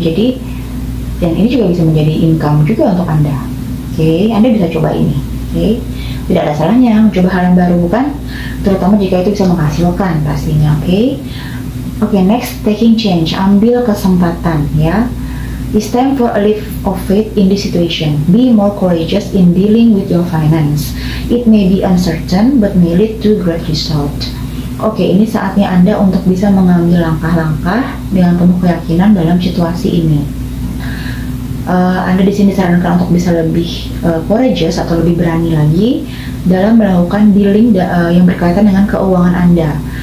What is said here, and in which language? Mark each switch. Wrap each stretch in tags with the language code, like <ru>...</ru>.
<id>Jadi, dan ini juga bisa menjadi income juga untuk Anda. Oke, Anda bisa coba ini. Oke. tidak ada salahnya mencoba hal yang baru, bukan? Terutama jika itu bisa menghasilkan pastinya. Oke,</id> <en>next, taking change,</en> <id>ambil kesempatan ya.</id> <en>It's time for a leap of faith in this situation. Be more courageous in dealing with your finance. It may be uncertain but may lead to great result.</en> <id>Oke, ini saatnya Anda untuk bisa mengambil langkah-langkah dengan penuh keyakinan dalam situasi ini. Anda di sini disarankan untuk bisa lebih courageous atau lebih berani lagi dalam melakukan dealing yang berkaitan dengan keuangan Anda.</id>